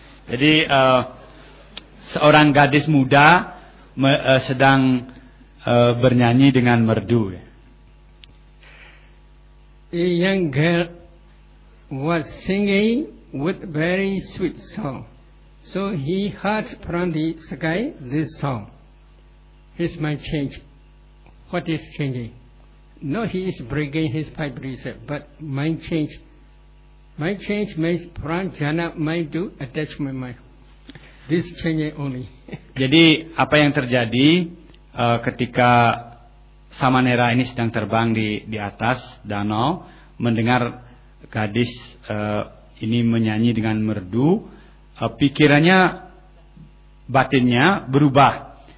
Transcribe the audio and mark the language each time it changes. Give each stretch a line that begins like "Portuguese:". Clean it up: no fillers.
Indonesian: Jadi seorang gadis muda sedang bernyanyi dengan merdu ya.
English: A young girl was singing with very sweet song. So he heard from the sky this song. His mind changed. What is changing? No, he is breaking his five precepts, but mind changed. Mind change means from jhana mind to attachment mind. This changing only.
Indonesian: Jadi apa yang terjadi ketika samanera ini sedang terbang di atas danau, mendengar gadis ini menyanyi dengan merdu, pikirannya, batinnya berubah.